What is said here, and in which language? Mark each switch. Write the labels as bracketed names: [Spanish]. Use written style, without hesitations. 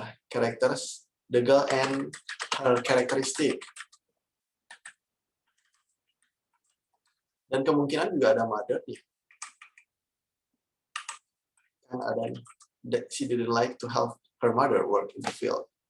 [English] Characters, the girl and her characteristic. [Indonesian] Dan kemungkinan juga ada mother ya. Kan ada [English] that she didn't like to help her mother work in the field.